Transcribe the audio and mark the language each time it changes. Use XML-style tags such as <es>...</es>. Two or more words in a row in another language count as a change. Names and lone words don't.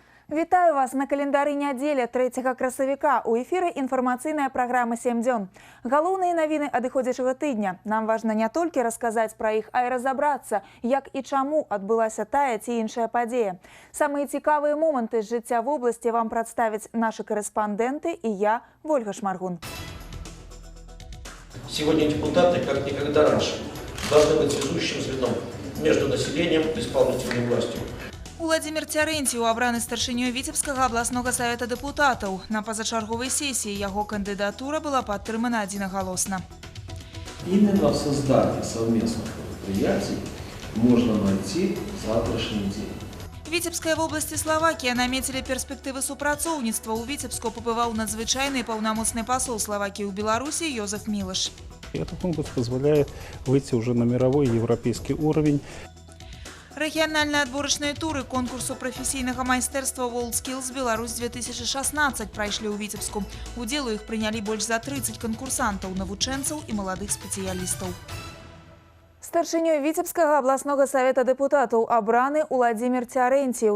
<be>Вітаю вас на календарі нядзеля 3 красавіка. У эфіры інфармацыйная праграма 7 дзён. Галоўныя навіны адыходзячага тыдня. Нам важна не толькі расказаць пра іх, а і разабрацца, як і чаму адбылася тая ці іншая падзея. Самыя цікавыя моманты з жыцця вобласці вам прадставяць нашы корэспандэнты і я, Вольга Шмаргун.</be> <ru>Сегодня депутаты, как никогда раньше, должны быть связующим звеном между населением и исполнительной властью.</ru> <be>Уладзімір Цярэнціў абраны старшынёй Віцебскага абласнога савета дэпутатаў. На пазачарговай сессии яго кандидатура была падтрымана адзінагалосна.</be> <ru>Именно в создании совместных предприятий можно найти завтрашний день.</ru> <be>Віцебская вобласці Словакія наметілі перспектывы супрацоўніцтва. У Віцебску пабываў надзвычайны паўнамоцны пасол Словакіі ў Беларусі Йозеф Мілаш.</be> <ru>Этот конкурс позволяет выйти уже на мировой европейский уровень.</ru> <be>Рэгіянальныя адборачныя туры конкурсу прафесійнага майстэрства WorldSkills Беларусь 2016 прайшлі ў Віцебску. Удзел у іх прынялі больш за 30 канкурсантаў, навучэнцаў і маладых спецыялістаў. Старшынёй Віцебскага абласнога савета дэпутатаў абраны Уладзімір Цярэнціў.</be>